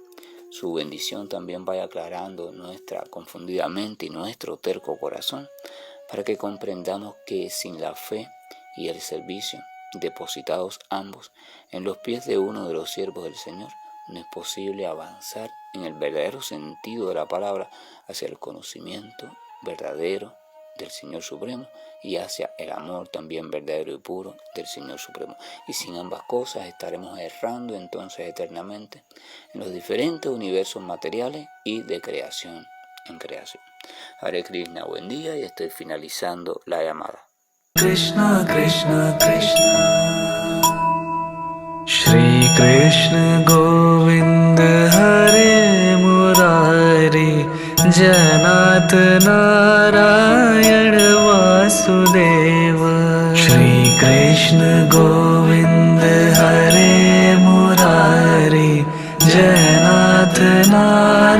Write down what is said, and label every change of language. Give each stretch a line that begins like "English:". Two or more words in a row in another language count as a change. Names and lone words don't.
Spanish: Su bendición también vaya aclarando nuestra confundida mente y nuestro terco corazón, para que comprendamos que sin la fe y el servicio, depositados ambos en los pies de uno de los siervos del Señor, no es posible avanzar en el verdadero sentido de la palabra hacia el conocimiento verdadero del Señor Supremo y hacia el amor también verdadero y puro del Señor Supremo. Y sin ambas cosas estaremos errando entonces eternamente en los diferentes universos materiales y de creación en creación. Hare Krishna, buen día, y estoy finalizando la llamada.
Sanskrit: कृष्ण कृष्ण कृष्ण श्री कृष्ण गोविन्द हरे मुरारी जनत नारायण वासुदेव श्री कृष्ण गोविन्द हरे मुरारी जनत नारायण